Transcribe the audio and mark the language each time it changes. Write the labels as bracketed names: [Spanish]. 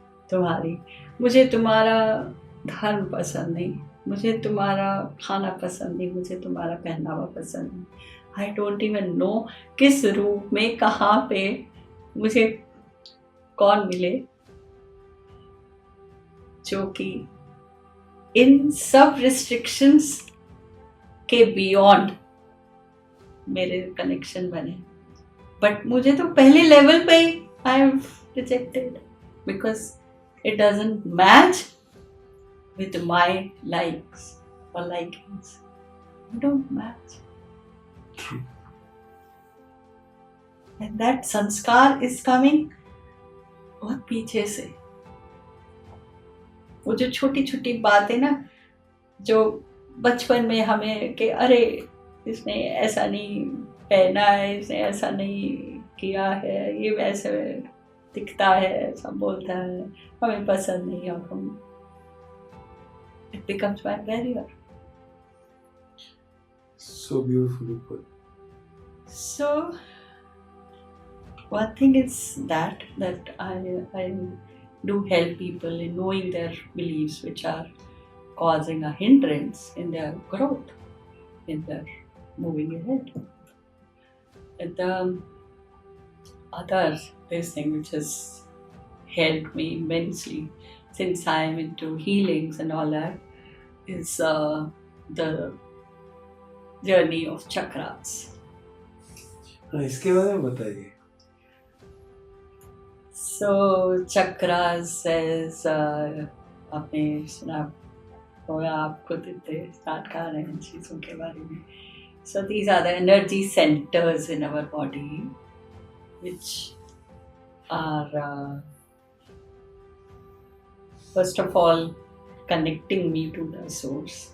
[Hindi] तुम्हारी, मुझे तुम्हारा धर्म पसंद नहीं, मुझे तुम्हारा खाना पसंद नहीं, मुझे तुम्हारा पहनावा पसंद नहीं, [English] I don't even know [Hindi] किस रूप में कहाँ पे मुझे कौन मिले जो कि इन सब रिस्ट्रिक्शंस के बियॉन्ड मेरे कनेक्शन बने। [English] but [Hindi] मुझे तो पहले लेवल पे ही [English] I have rejected because it doesn't match with my likes or likings. They don't match. And that sanskar is coming [Hindi] बहुत पीछे से। वो जो छोटी छोटी बातें ना, जो बचपन में हमें कि अरे इसने ऐसा नहीं पहना है, इसने ऐसा नहीं किया है, ये वैसे दिखता है, ऐसा बोलता है, हमें पसंद नहीं है, और हम [English] it becomes my barrier. So beautifully put. So one thing is that I do help people in knowing their beliefs which are causing a hindrance in their growth, in their moving ahead. And the other this thing which has helped me immensely since I am into healings and all that is the journey of chakras. [Hindi] इसके बारे में बताइए। [English] So chakras is [Hindi] आपने सुना होगा, आप खुद इतने स्टार्ट कर रहे हैं चीज़ों के बारे में। [English] So these are the energy centers in our body which are first of all connecting me to the source.